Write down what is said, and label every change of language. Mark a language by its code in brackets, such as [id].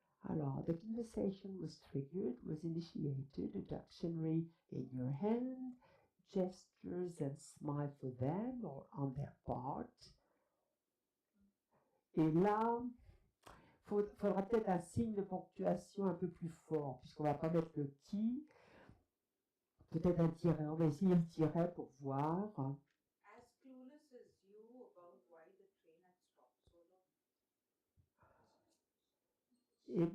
[en] Alors, the conversation was triggered, was initiated, a dictionary in your hand, gestures and smile for them or on their part. [fr] Et là, faudra peut-être un signe de ponctuation un peu plus fort, puisqu'on va pas mettre le qui, peut-être un tiret. On va essayer le tiret pour voir. [en] As clueless as you about why the train had stopped so long.